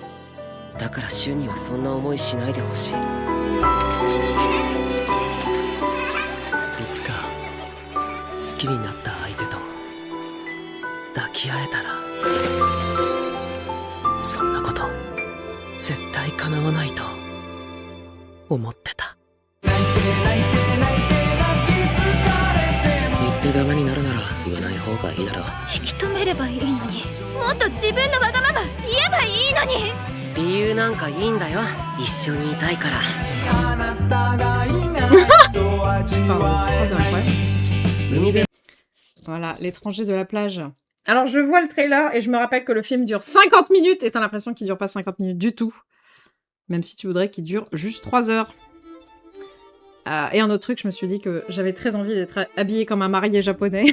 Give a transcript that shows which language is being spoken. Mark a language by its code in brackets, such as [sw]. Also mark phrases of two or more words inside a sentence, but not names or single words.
[ja] だからシュンにはそんな思いしないでほしい。いつか好きになった相手と抱き合えたら、そんなこと絶対叶わないと思ってた。言ってダメになるなら言わない方がいいだろう。引き止めればいいのに。もっと自分のわがまま言えばいいのに。理由なんかいいんだよ。一緒にいたいから。 [fr] Voilà, l'étranger de la plage. Alors, je vois le trailer et je me rappelle que le film dure 50 minutes et t'as l'impression qu'il dure pas 50 minutes du tout. Même si tu voudrais qu'il dure juste 3 heures. Et un autre truc, je me suis dit que j'avais très envie d'être habillée comme un marié japonais.